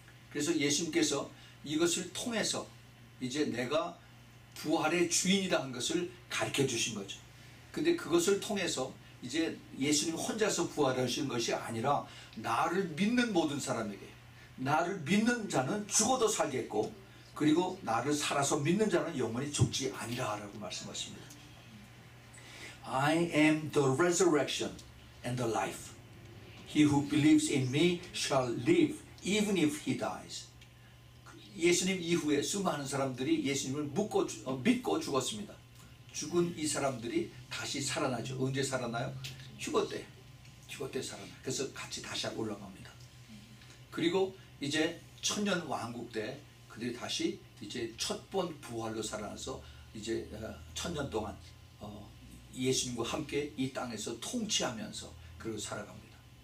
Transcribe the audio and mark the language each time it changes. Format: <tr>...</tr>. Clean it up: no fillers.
<ko>그래서 예수님께서 이것을 통해서 이제 내가 부활의 주인이라는 것을 가르쳐 주신 거죠. 근데 그것을 통해서 이제 예수님 혼자서 부활하신 것이 아니라 나를 믿는 모든 사람에게, 나를 믿는 자는 죽어도 살겠고 그리고 나를 살아서 믿는 자는 영원히 죽지 아니라 라고 말씀하십니다.</ko> <en>I am the resurrection and the life. He who believes in me shall live even if he dies.</en> <ko>예수님 이후에 수많은 사람들이 예수님을 믿고 죽었습니다. 죽은 이 사람들이 다시 살아나죠. 언제 살아나요? 휴거 때 살아나요. 그래서 같이 다시 올라갑니다. 그리고 이제 천년 왕국 때 그들이 다시 이제 첫 번 부활로 살아나서 이제 천년 동안 예수님과 함께 이 땅에서 통치하면서 그리고 살아갑니다.</ko>